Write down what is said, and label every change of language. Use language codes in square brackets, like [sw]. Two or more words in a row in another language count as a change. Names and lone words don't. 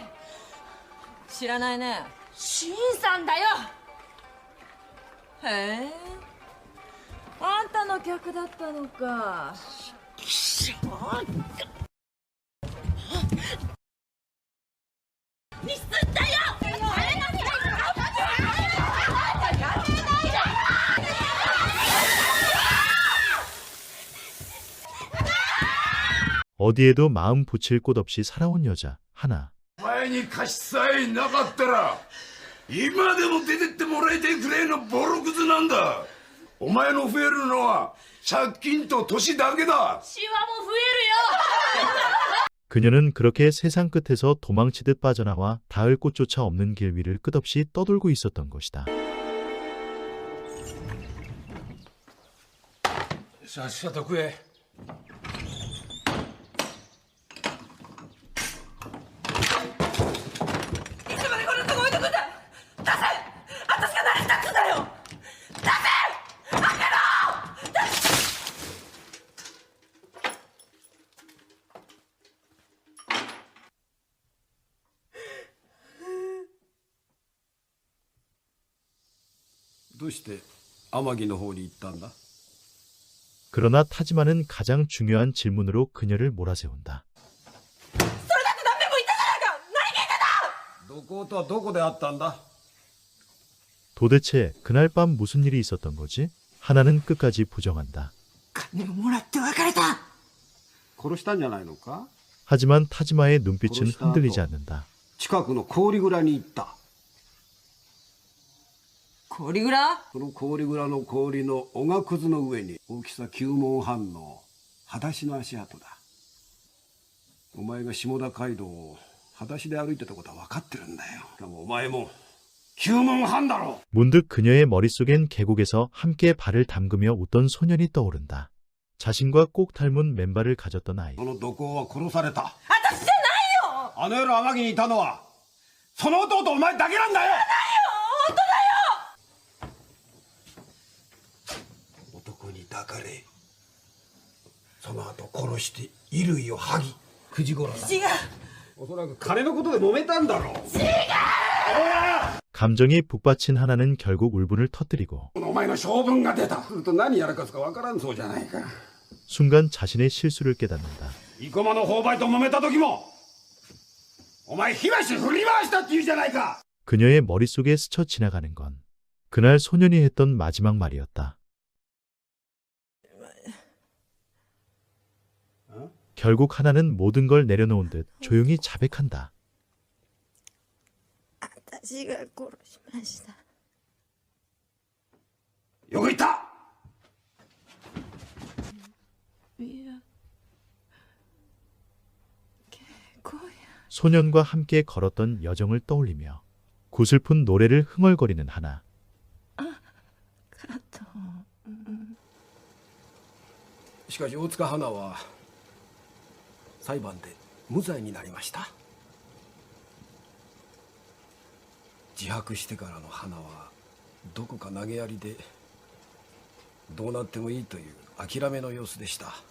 [ja] 知らないね。新さんだよ。へえ、あんたの客だったのか。ミスったよ。 [ko] 어디에도 마음 붙일 곳 없이 살아온 여자 하나. [ja] 前に貸しさえなかったら今でも出てってもらいたいくらいのボロクズなんだ。お前の増えるのは借金と年だけだ。シワも増えるよ。 [ko] 그녀는 그렇게 세상 끝에서 도망치듯 빠져나와 닿을 곳조차 없는 길 위를 끝없이 떠돌고 있었던 것이다. [ja] さっさと食え。いつまでこんなとこ置いとくんだ。出せ。私が何したっつうんだよ。出せ。開けろ。どうして天城の方に行ったんだ。 [ko] 그러나 타지마는 가장 중요한 질문으로 그녀를 몰아세운다. [ja] どことはどこで会ったんだ。 [ko] 도대체 그날 밤 무슨 일이 있었던 거지? 하나는 끝까지 부정한다. [ja] 金をもらって別れた。殺したんじゃないのか。 [ko] 하지만 타지마의 눈빛은 흔들리지 않는다. [ja] 近くの氷蔵に行った。氷蔵？その氷蔵の氷のおがくずの上に大きさ9文半の裸足の足跡だ。お前が下田街道を裸足で歩いてたことは分かってるんだよ。しかもお前も9文半だろ。 [ko] 문득 그녀의 머릿속엔 계곡에서 함께 발을 담그며 웃던 소년이 떠오른다. 자신과 꼭 닮은 맨발을 가졌던 아이. [ja] その土工は殺された。私じゃないよ。あの夜天城にいたのはその弟お前だけなんだよ。本当だよ。男に抱かれその後殺して衣類を剥ぎ9時頃だ。違う。おそらく金のことで揉めたんだろう。違う。 [ko] 감정이 북받친 하나는 결국 울분을 터뜨리고 [ja] お前の性分が出た。すると何やらかすかわからんそうじゃないか。 [ko] 순간 자신의 실수를 깨닫는다. [ja] 生駒の購買と揉めた時もお前火箸振り回したって言うじゃないか。 [ko] 그녀의 머릿속에 스쳐 지나가는 건 그날 소년이 했던 마지막 말이었다. 결국 하나는 모든 걸 내려놓은 듯 조용히 자백한다. [ja] 私が殺しました。よく言った。いや、 [ko] 소년과 함께 걸었던 여정을 떠올리며 구슬픈 노래를 흥얼거리는 하나. [ja] しかし大塚花は裁判で無罪になりました。自白してからの花はどこか投げやりでどうなってもいいという諦めの様子でした。